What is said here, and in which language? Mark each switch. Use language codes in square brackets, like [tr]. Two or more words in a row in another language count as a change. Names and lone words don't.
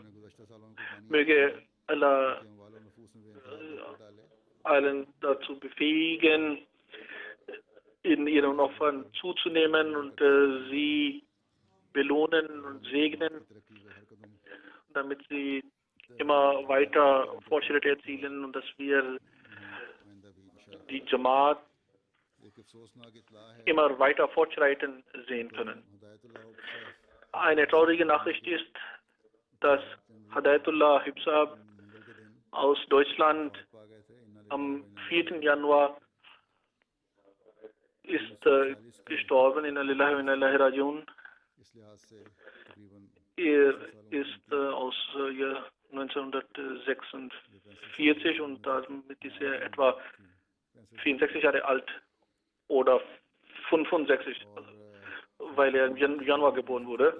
[de] Möge Allah allen dazu befähigen, in ihren Opfern zuzunehmen und sie belohnen und segnen, damit sie immer weiter Fortschritte erzielen und dass wir die Jamaat immer weiter fortschreiten sehen können. Eine traurige Nachricht ist, dass Hadayatullah Hibsab aus Deutschland am 4. Januar ist gestorben in [ar] لله وإنا إليه راجعون. [de] Er ist aus Jahr 1946 und damit ist er etwa 64 Jahre alt oder 65, weil er im Januar geboren wurde.